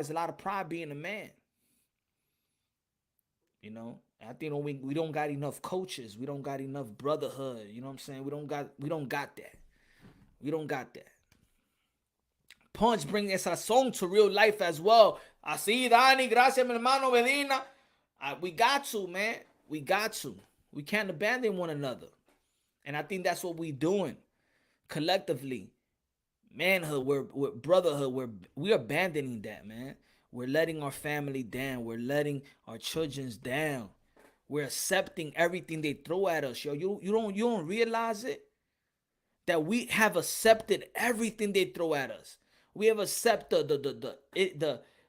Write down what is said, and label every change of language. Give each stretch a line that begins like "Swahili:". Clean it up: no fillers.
English: It's a lot of pride being a man. I think we don't got enough coaches. We don't got enough brotherhood. You know what I'm saying? We don't got that. We don't got that. Punch bring esa song to real life as well.
Spanish: Así, Dani, gracias, mi hermano Medina.
English: We got to, man. We got to. We can't abandon one another. And I think that's what we doing collectively. Manhood, we're brotherhood, we're abandoning that, man. We're letting our family down. We're letting our children's down. We're accepting everything they throw at us, yo. You don't realize it that we have accepted everything they throw at us. We have accepted the